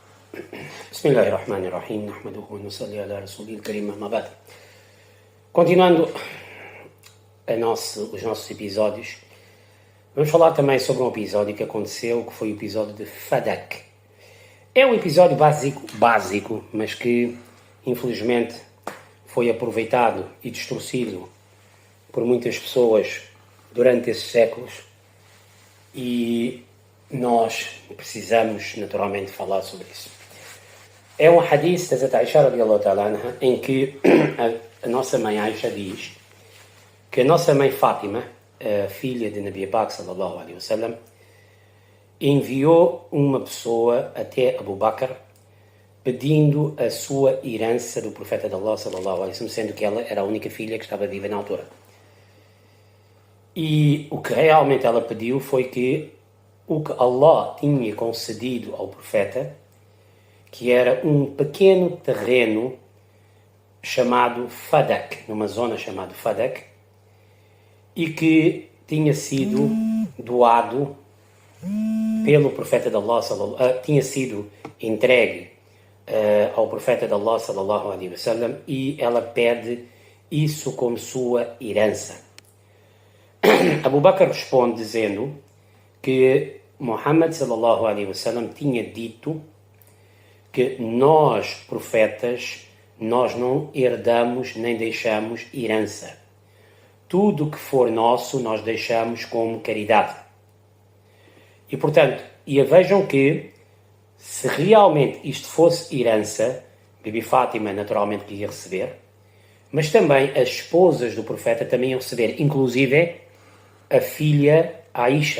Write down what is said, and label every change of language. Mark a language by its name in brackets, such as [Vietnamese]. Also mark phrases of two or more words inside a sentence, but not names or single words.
[Arabic] بسم الله الرحمن الرحيم. نحمده ونصلي على رسوله الكريم، أما بعد. [Portuguese] Continuando os nossos episódios, vamos falar também sobre um episódio que aconteceu, que foi o episódio de Fadak. É um episódio básico, mas que infelizmente foi aproveitado e distorcido por muitas pessoas durante esses séculos e nós precisamos naturalmente falar sobre isso. É um hadith da Hazrat Aisha [Arabic] رضي الله تعالى عنها, [Portuguese] em que a nossa mãe Aisha diz que a nossa mãe Fátima, a filha de Nabi Pak [Arabic] صلى الله عليه وسلم, [Portuguese] enviou uma pessoa até Abu Bakr pedindo a sua herança do profeta de Allah [Arabic] صلى الله عليه وسلم, [Portuguese] sendo que ela era a única filha que estava viva na altura. E o que realmente ela pediu foi que o que Allah tinha concedido ao profeta, que era um pequeno terreno chamado Fadak, numa zona chamada Fadak, e que tinha sido doado pelo profeta de Allah, tinha sido entregue ao profeta de Allah [Arabic] صلى الله عليه وسلم, [Portuguese] e ela pede isso como sua herança. Abu Bakr responde dizendo que Muhammad [Arabic] صلى الله عليه وسلم [Portuguese] tinha dito que nós, profetas, nós não herdamos nem deixamos herança. Tudo que for nosso, nós deixamos como caridade. E, portanto, vejam que, se realmente isto fosse herança, Bibi Fátima naturalmente queria receber, mas também as esposas do profeta também iam receber, inclusive a filha Aisha.